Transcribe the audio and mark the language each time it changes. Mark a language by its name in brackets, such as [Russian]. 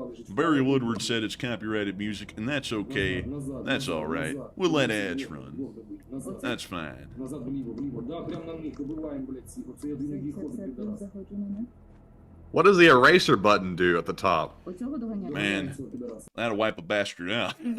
[English] Barry Woodward said it's copyrighted music, and that's okay. That's alright. We'll let ads run. That's fine. [Ukrainian] Назад вліво. Да, прямо на них вибиваємо, блядь, ці. Оце єдиний виход підарас. Заходжу на них. [English] What does the eraser button do at the top? [Ukrainian] Оцього доганяю. [English] Man, that'll wipe a bastard out.